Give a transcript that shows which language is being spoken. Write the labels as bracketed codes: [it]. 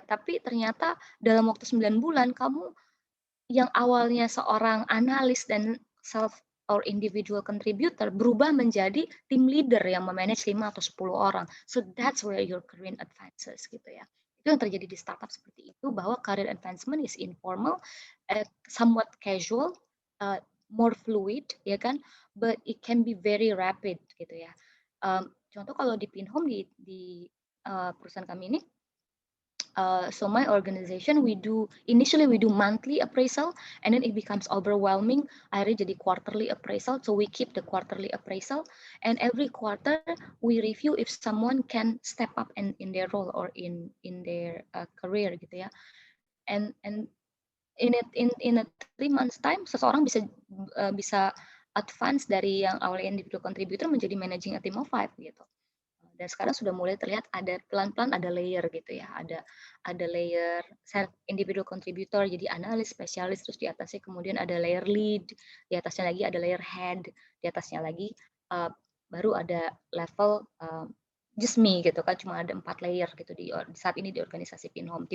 [id] Tapi ternyata dalam waktu 9 bulan kamu yang awalnya seorang analis dan [en] self or individual contributor [id] berubah menjadi team leader yang memanage 5 atau 10 orang. [en] So that's where your career advances gitu ya. [id] Itu yang terjadi di startup seperti itu, bahwa [en] career advancement is informal, somewhat casual, more fluid, [id] ya kan, [en] but it can be very rapid gitu ya. [id] Contoh kalau di Pinhome di perusahaan kami ini, [en] so my organization initially we do monthly appraisal, and then it becomes overwhelming. [id] Akhirnya jadi quarterly appraisal. [en] So we keep the quarterly appraisal, and every quarter we review if someone can step up in their role or in their career gitu ya. And in a 3 months time, [id] seseorang bisa advance dari yang awalnya [en] individual contributor menjadi managing a team of 5 gitu. [id] Dan sekarang sudah mulai terlihat ada pelan-pelan ada layer gitu ya, ada layer individual contributor, jadi analis, spesialis, terus di atasnya kemudian ada layer lead, di atasnya lagi ada layer head, di atasnya lagi baru ada level just me gitu kan, cuma ada 4 layer gitu saat ini di organisasi Pinhome.